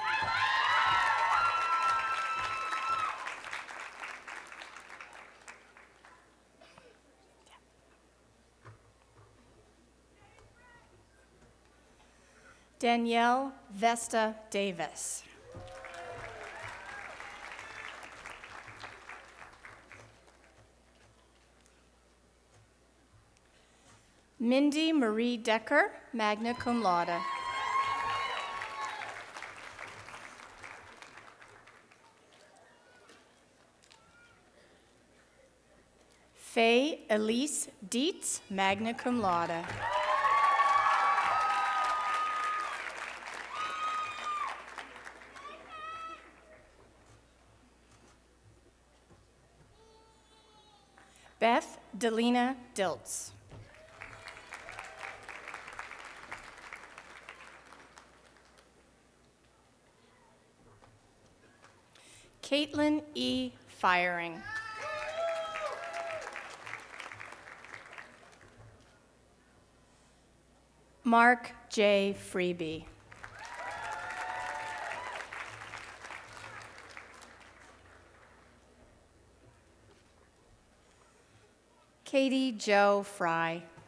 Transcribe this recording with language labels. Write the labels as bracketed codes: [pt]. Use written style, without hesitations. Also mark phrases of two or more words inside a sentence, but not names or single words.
[en] Danielle Vesta Davis. Mindy Marie Decker, [la] magna cum laude. [en] Faye Elise Dietz, [la] magna cum laude. [en] Beth Delina Diltz. Caitlin E. Firing. Mark J. Freeby. Katie Jo Fry.